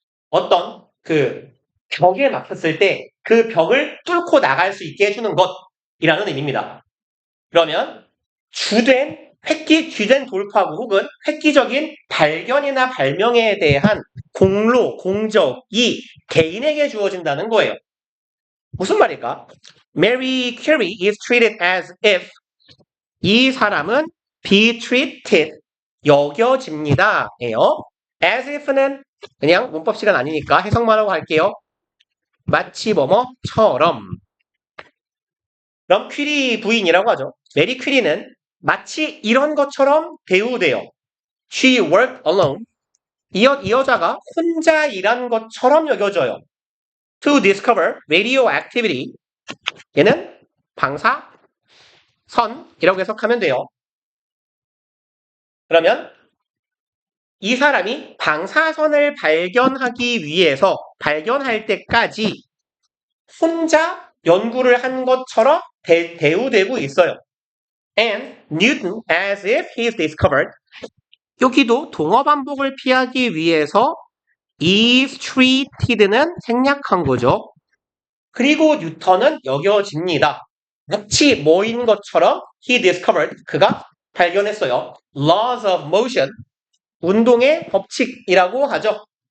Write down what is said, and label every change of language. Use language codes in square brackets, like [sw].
[ko] 어떤 그 벽에 막혔을 때 그 벽을 뚫고 나갈 수 있게 해주는 것이라는 의미입니다. 그러면 주된 돌파구 혹은 획기적인 발견이나 발명에 대한 공로, 공적이 개인에게 주어진다는 거예요. 무슨 말일까? [en] Mary Curie is treated as if [ko] 이 사람은 [en] be treated [ko] 여겨집니다. 예요. as if는 그냥 문법 시간 아니니까 해석만 하고 갈게요. 마치 뭐뭐처럼. 그럼 퀴리 부인이라고 하죠. 메리 퀴리는 마치 이런 것처럼 배우돼요. [en] She worked alone. [ko] 이 여자가 혼자 일한 것처럼 여겨져요. [en] To discover radioactivity. [ko] 얘는 방사선이라고 해석하면 돼요. 그러면 이 사람이 방사선을 발견하기 위해서 발견할 때까지 혼자 연구를 한 것처럼 대우되고 있어요. [en] And Newton, as if he's discovered. [ko] 여기도 동어 반복을 피하기 위해서 is treated는 생략한 거죠. 그리고 뉴턴은 여겨집니다. 마치 뭐인 것처럼 [en] he discovered, [ko] 그가 발견했어요. [en] Laws of motion, [ko] 운동의 법칙이라고 하죠.